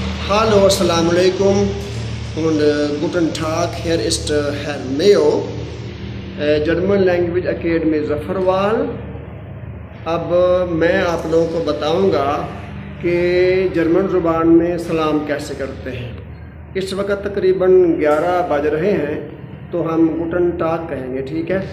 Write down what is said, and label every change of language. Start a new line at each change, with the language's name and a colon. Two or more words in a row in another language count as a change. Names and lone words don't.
German: Hallo,
Arabic: السلام علیکم
German: und guten Tag. Hier ist Herr Mayo,
Urdu: जर्मन लैंग्वेज एकेडमी ज़फ़रवाल। اب میں آپ لوگوں کو بتاؤں گا کہ جرمن زبان میں سلام کیسے کرتے ہیں. اس وقت تقریباً 11 بج رہے ہیں، تو ہم
German: Guten Tag
Urdu: کہیں گے، ٹھیک ہے.